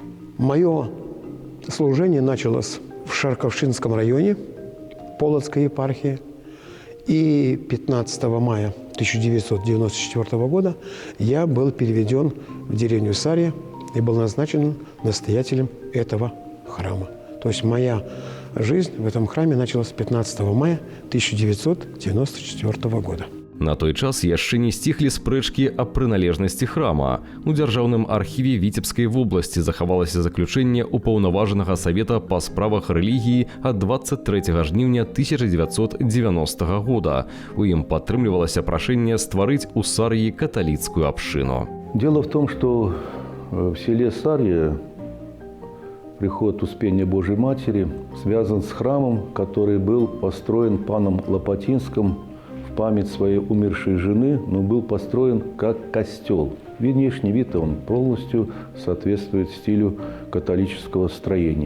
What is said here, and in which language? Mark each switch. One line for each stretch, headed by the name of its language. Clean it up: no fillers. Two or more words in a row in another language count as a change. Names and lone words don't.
Russian: Мое служение началось в Шарковшинском районе Полоцкой епархии. И 15 мая 1994 года я был переведен в деревню Сарья и был назначен настоятелем этого храма. То есть моя жизнь в этом храме началась 15 мая 1994 года.
Belarusian: На той час яшчэ не сціхлі спрэчкі аб прыналежнасці храма. У Дзяржаўным архіве Віцебскай вобласці захавалася заключэнне Упаўнаважанага савета па справах рэлігіі ад 23 жніўня 1990 года. У ім падтрымлівалася прашэнне стварыць у Сар'і каталіцкую абшчыну.
Russian: Дело в том, что в селе Сарья приход Успения Божьей Матери связан с храмом, который был построен паном Лопатинским в память своей умершей жены, но был построен как костел. Внешний вид он полностью соответствует стилю католического строения.